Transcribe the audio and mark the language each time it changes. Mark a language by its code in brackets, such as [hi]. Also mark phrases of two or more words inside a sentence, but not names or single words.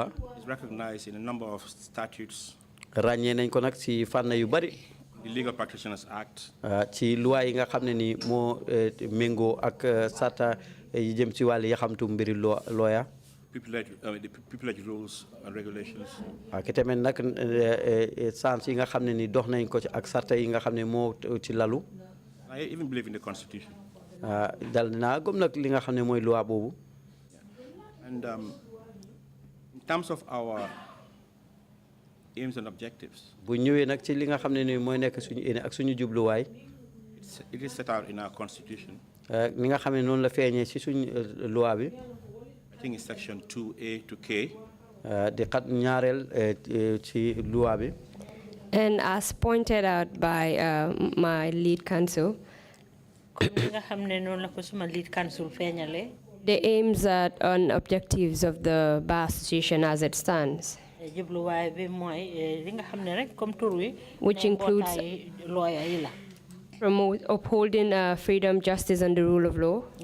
[en] is recognized in a number of statutes. [wo] ràññee nañ ko nag ci fànn yu bari. [en] The Legal Practitioners Act. [wo] ci loi yi nga xam ne nii moo méngoo ak sarta yi jëm ci wàlli yaxamtu mbiri lawyer. [en] The pupillage rules and regulations. [wo] ki tamit nag sens yi nga xam ne ni dox nañ ko ci ak sarta yi nga xam ne moo ci lalu. [en] I even believe in the Constitution. [wo] dal naa gëm nag li nga xam ne mooy loi boobu. [en] And in terms of our aims and objectives, [wo] bu ñëwee nag ci li nga xam ne ni mooy nekk suñu yéene ak suñu jubluwaay. [en] it is set out in our Constitution. [wo] ni nga xam ne noonu la feeñee ci suñu loi bi. [en] I think it's section 2A to K. [wo] di xat ñaareel ci loi bi. [en] And as pointed out by my lead counsel, the aims and objectives of the Bar Association as it stands, which includes promote upholding freedom, justice, and the rule of law,